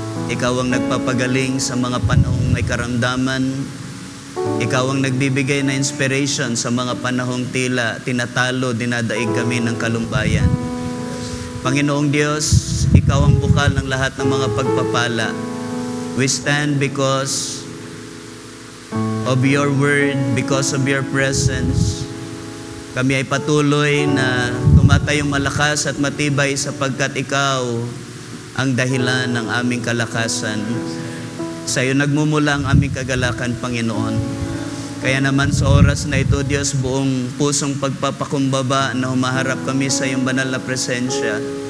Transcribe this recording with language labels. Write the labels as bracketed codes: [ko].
[tl] Ikaw ang nagpapagaling sa mga panahong may karamdaman. Ikaw ang nagbibigay na inspiration sa mga panahong tila tinatalo, dinadaig kami ng kalumbayan. Panginoong Diyos, ikaw ang bukal ng lahat ng mga pagpapala. [en] We stand because of your word, because of your presence. [tl] Kami ay patuloy na tumatayong malakas at matibay sapagkat ikaw ang dahilan ng aming kalakasan. Sa iyo nagmumula ang aming kagalakan, Panginoon. Kaya naman sa oras na ito, Diyos, buong pusong pagpapakumbaba na humaharap kami sa iyong banal na presensya.